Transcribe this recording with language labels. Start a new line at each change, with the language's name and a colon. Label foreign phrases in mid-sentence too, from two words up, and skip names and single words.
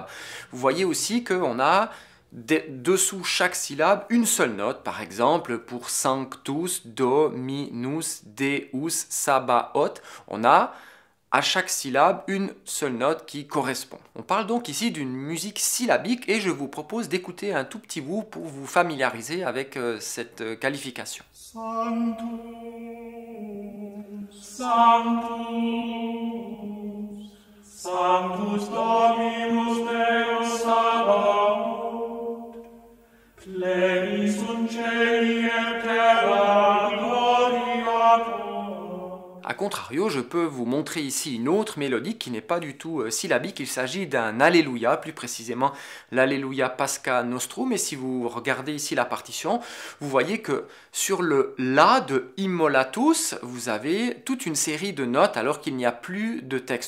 French: Vous voyez aussi qu'on a dessous chaque syllabe une seule note, par exemple pour
Latin: Sanctus, Dominus, Deus, Sabaoth,
French: on a à chaque syllabe une seule note qui correspond. On parle donc ici d'une musique syllabique et je vous propose d'écouter un tout petit bout pour vous familiariser avec cette qualification.
Latin: Sanctus, Sanctus, Sanctus Dominus Deus Sabaoth, plebis sunt caeli et terra gloria tua.
French: A contrario, je peux vous montrer ici une autre mélodie qui n'est pas du tout syllabique. Il s'agit d'un Alléluia, plus précisément l'Alléluia Pascha Nostrum. Et si vous regardez ici la partition, vous voyez que sur le La de Immolatus, vous avez toute une série de notes alors qu'il n'y a plus de texte.